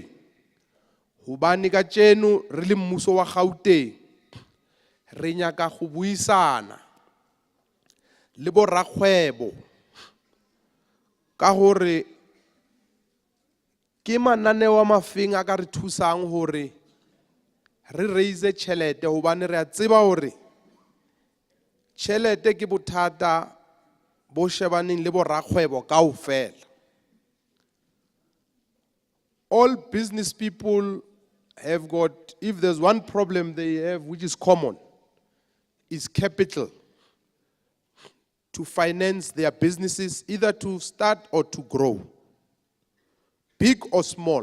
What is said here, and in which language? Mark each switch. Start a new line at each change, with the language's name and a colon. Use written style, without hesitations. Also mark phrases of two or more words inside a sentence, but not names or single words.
Northern Sotho: Hobane ka tjeno re le mmuso wa Gauteng re nyaka go buisana le bo rakgwebo ka hore ke mananeo a mafeng a ka re thusang hore re raise tšhelete hobane re a tseba hore tšhelete ke bothata bo shebaneng le bo rakgwebo kaofela.
English: All business people have got, if there's one problem they have which is common, is capital to finance their businesses, either to start or to grow, big or small.